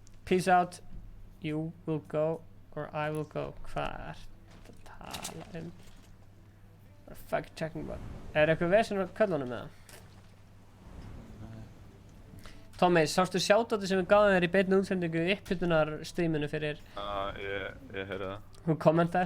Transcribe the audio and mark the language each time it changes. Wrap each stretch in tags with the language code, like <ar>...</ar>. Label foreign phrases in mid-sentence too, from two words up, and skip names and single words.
<en>Peace out. You will go or I will go.</en> <is>Hvað er þetta að tala</is> <en>Fact checking</en> <is>bara. Eitthvað vesen á köllunum með það? Tommy, sástu shoutoutið sem við gáðum þér í beinni útsendingu upphitunar streaminu fyrir? Ég heyrði það. Hún kommentar.</is>